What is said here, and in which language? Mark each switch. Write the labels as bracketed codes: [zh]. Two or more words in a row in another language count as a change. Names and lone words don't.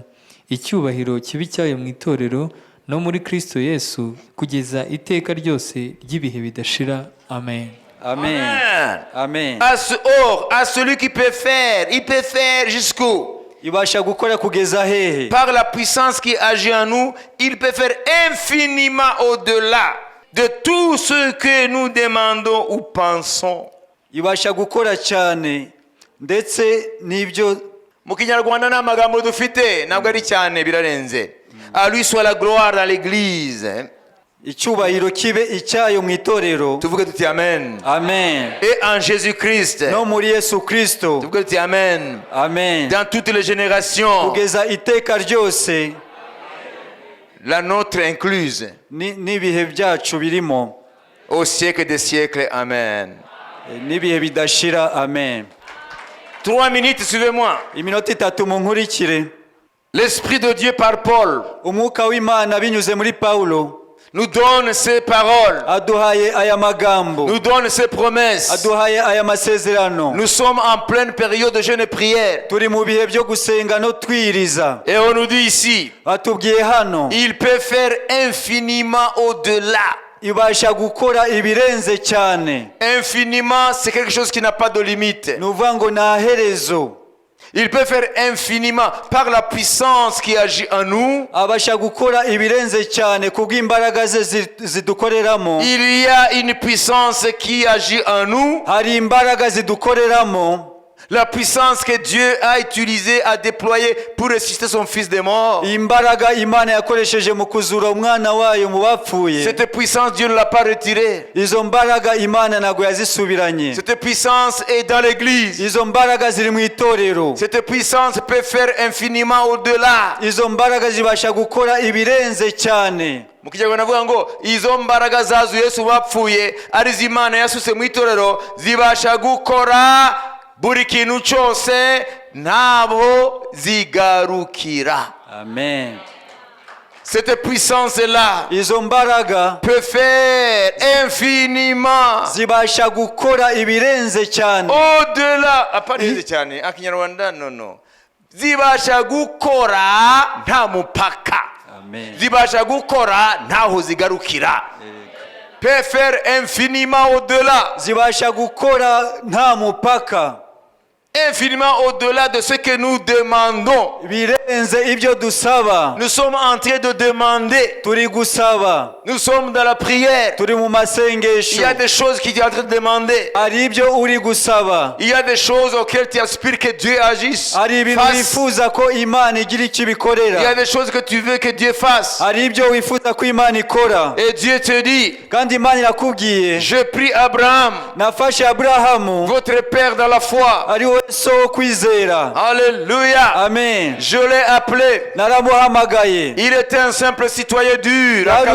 [rw] Icyubahiro kibi cyayo mu itorero no muri Kristo Yesu kugeza iteka ryose ry'ibihe bidashira. Amen. Amen. Amen. [fr] À celui qui peut faire, il peut faire jusqu'où? [rw] Ibasha gukora kugeza hehe? [fr] Par la puissance qui agit en nous, il peut faire infiniment au-delà de tout ce que nous demandons ou pensons. [rw] Ibasha gukora cyane ndetse n'ibyo. Mu Kinyarwanda nta magambo dufite, ntabwo ari cyane, birarenze. [fr] À lui soit la gloire dans l'église. [rw] Icyubahiro kibe icyayo mu itorero. Tuvuge tuti amen. Amen. [fr] Et en Jésus-Christ. [rw] No muri Yesu Kristo. Tuvuge tuti amen. Amen. [fr] Dans toutes les générations. [rw] Kugeza iteka ryose. [fr] La nôtre incluse. [rw] N'ibihe byacu birimo. [fr] Au siècle des siècles. [rw] Amen. N'ibihe bidashira. Amen. [fr] 3 minutes, suivez-moi. [rw] Iminota 3 munkurikire. [fr] L'Esprit de Dieu par Paul. [rw] Umwuka w'Imana binyuze muri Paulo. [fr] nous donne ses paroles, [rw] aduhaye aya magambo, [fr] nous donne ses promesses. [rw] aduhaye aya masezerano. [fr] Nous sommes en pleine période de jeûne et prière. [rw] Turi mu bihe byo gusenga no twiriza. [fr] Et on nous dit ici, [rw] Atubwiye hano [fr] il peut faire infiniment au-delà. [rw] ibasha gukora ibirenze cyane. [fr] Infiniment, c'est quelque chose qui n'a pas de limite. [rw] Ni ukuvuga ngo nta herezo. [fr] Il peut faire infiniment par la puissance qui agit en nous. [rw] Abasha gukora ibirenze cyane kubw'imbaraga ze zidukoreramo. [fr] Il y a une puissance qui agit en nous. [rw] Hari imbaraga zidukoreramo. [fr] La puissance que Dieu a utilisée, a déployée pour ressusciter son fils des morts. [rw] Imbaraga Imana yakoresheje mu kuzura umwana wayo mu bapfuye. [fr] Cette puissance, Dieu ne l'a pas retirée. [rw] Izo mbaraga Imana ntabwo yazisubiranye. [fr] Cette puissance est dans l'église. [rw] Izo mbaraga ziri mu itorero. [fr] Cette puissance peut faire infiniment au-delà. [rw] Izo mbaraga zibasha gukora ibirenze cyane. Mu kinyarwanda navuga ngo izo mbaraga zazuye Yesu bapfuye ari z'Imana yasutse mu itorero zibasha gukora buri kintu cyose ntabwo zigarukira. Amen. [fr] Cette puissance-là [rw] Izo mbaraga [fr] peut faire infiniment [rw] zibasha gukora ibirenze cyane. [fr] au-delà. [rw] Aparize cyane akinyarwanda no. Zibasha gukora nta mupaka. Amen. Zibasha gukora ntaho zigarukira. [fr] Peut faire infiniment au-delà. [rw] Zibasha gukora nta mupaka. [fr] Infiniment au-delà de ce que nous demandons. [rw] Birenze ibyo dusaba. [fr] Nous sommes en train de demander. [rw] Turi gusaba. [fr] Nous sommes dans la prière. [rw] Turi mu [fr] Il [rw] masengesho. [fr] y a des choses que tu es en train de demander. [rw] Hari ibyo uri gusaba. [fr] Il y a des choses auxquelles tu aspires que Dieu agisse. [rw] Hari ibintu [fr] Fasse. [rw] wifuza ko Imana igira icyo [fr] Il y a [rw] ibikorera. [fr] des choses que tu veux que Dieu fasse. [rw] Hari ibyo wifuza ko Imana ikora. [fr] Et Dieu te dit, [rw] Kandi Imana irakubwiye, [fr] je prie Abraham, [rw] nafashe Aburahamu [fr] votre père dans la foi. [rw] ari we so wo kwizera. Alléluia. Amen. [fr] Je l'ai appelé. [rw] Naramuhamagaye. [fr] Il était un simple citoyen dur à